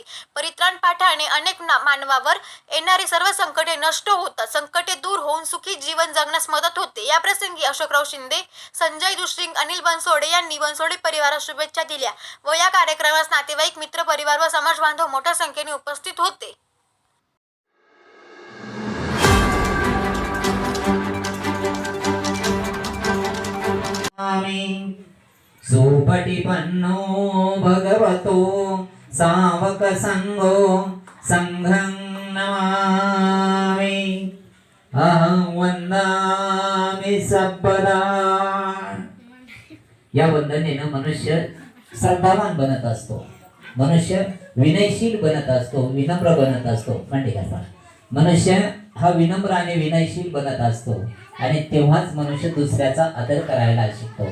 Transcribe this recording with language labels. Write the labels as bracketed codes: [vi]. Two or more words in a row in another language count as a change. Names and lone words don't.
[mr] परित्राण पाठाने अनेक मानवावर येणारी सर्व संकटे नष्ट होतात, संकटे दूर होऊन सुखी जीवन जगण्यास मदत होते। या प्रसंगी अशोकराव शिंदे, संजय दुश्रिंग, अनिल बनसोडे यांनी बनसोडे परिवारास शुभेच्छा दिल्या व या कार्यक्रमास नातेवाईक, मित्र परिवार व समाज बांधव मोठ्या संख्येने उपस्थित होते। [pi] सुपटिपन्नो भगवतो सावक संगो संघं नमामि अहं वंदामि सर्वदा। [mr] या वंदनेनं मनुष्य श्रद्धावान बनत असतो, मनुष्य विनयशील बनत असतो, विनम्र बनत असतो। म्हणजे का मनुष्य हा विनम्र आणि विनयशील बनत असतो आणि तेव्हाच मनुष्य दुसऱ्याचा आदर करायला शिकतो।